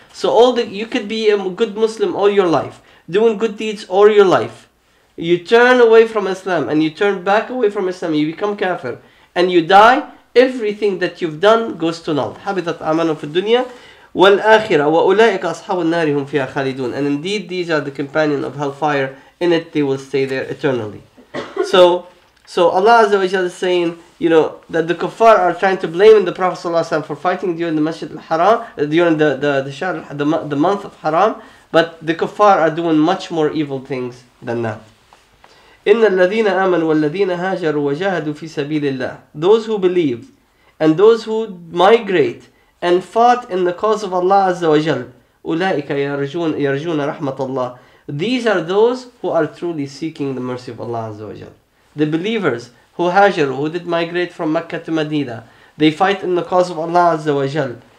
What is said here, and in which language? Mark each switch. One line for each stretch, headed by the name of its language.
English: So you could be a good Muslim all your life, doing good deeds all your life. You turn away from Islam and you turn back away from Islam, you become kafir, and you die. Everything that you've done goes to null.
Arabic: حبطت أعمالهم في الدنيا والآخرة وأولئك أصحاب النار هم فيها خالدون.
English: And indeed, these are the companions of hellfire. In it, they will stay there eternally. So Allah Azza wa Jalla is saying, that the kuffar are trying to blame the Prophet ﷺ for fighting during the Masjid al-Haram, during the month of Haram, but the kuffar are doing much more evil things than that.
Arabic: إن الذين آمنوا والذين هاجروا وجاهدوا في سبيل الله.
English: Those who believe and those who migrate and fought in the cause of Allah Azza wa Jal.
Arabic: أولئك يرجون رحمة الله.
English: These are those who are truly seeking the mercy of Allah Azza wa Jal. The believers who hajaru, who did migrate from Mecca to Medina, they fight in the cause of Allah Azza wa Jal.